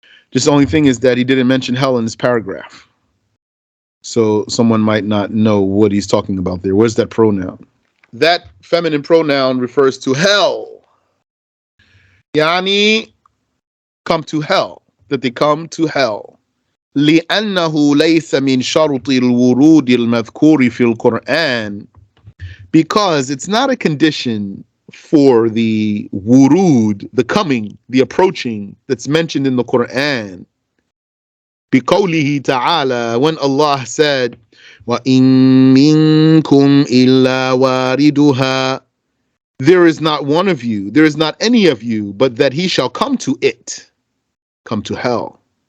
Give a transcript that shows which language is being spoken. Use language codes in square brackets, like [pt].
[en] Just the only thing is that he didn't mention hell in this paragraph. So someone might not know what he's talking about there. Where's that pronoun? That feminine pronoun refers to hell. Yani, come to hell, that they come to hell. [ar] لِأَنَّهُ لَيْسَ مِنْ شَرُطِ الْوُرُودِ الْمَذْكُورِ فِي الْقُرْآنِ. [en] Because it's not a condition for the wurud, the coming, the approaching that's mentioned in the Quran. [ar] بقوله تعالى, [en] when Allah said, [ar] وَإِن مِّنكُمْ إِلَّا وَارِدُهَا, [en] there is not one of you, there is not any of you, but that he shall come to it, come to hell.